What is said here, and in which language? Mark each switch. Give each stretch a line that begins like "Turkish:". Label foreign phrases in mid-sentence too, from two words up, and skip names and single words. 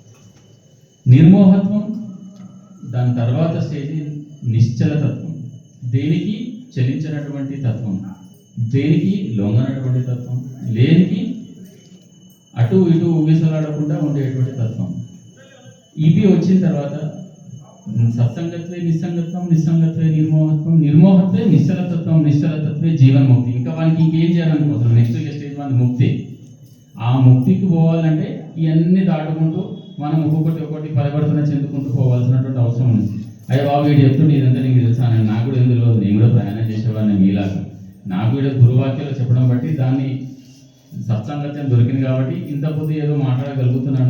Telugu: నిర్మోహత్వం దాని తర్వాత స్టేజ్ నిశ్చలతత్వం. దేనికి చలించినటువంటి తత్వం, దేనికి లొంగనటువంటి తత్వం, లేనికి అటు ఇటు ఊగిసలాడకుండా ఉండేటువంటి తత్వం. ఇవి వచ్చిన తర్వాత
Sanskrit: సత్సంగత్వే నిస్సంగత్వం, నిస్సంగత్వే నిర్మోహత్వం, నిర్మోహత్వే నిశ్చలతత్వం, నిశ్చలతత్వే జీవన్ముక్తి.
Telugu: ఇంకా వానికి ఇంకేం చేయాలనుకోవచ్చు. నెక్స్ట్ స్టేజ్ మన ముక్తి. ఆ ముక్తికి పోవాలంటే ఇవన్నీ దాటుకుంటూ మనం ఒక్కొక్కటి పరివర్తన చెందుకుంటూ పోవాల్సినటువంటి అవసరం ఉంది. అయ్యా బాబు వీడు చెప్తుంటే ఇదంతా నీకు తెలుసా, నాకు కూడా ఏం తెలియదు, నేను కూడా ప్రయాణం చేసేవాడిని మీలాగా. నాకు కూడా గురువాక్యాలు చెప్పడం బట్టి దాన్ని సత్సంగత్యం దొరికింది కాబట్టి ఇంత పొద్దు ఏదో మాట్లాడగలుగుతున్నాను.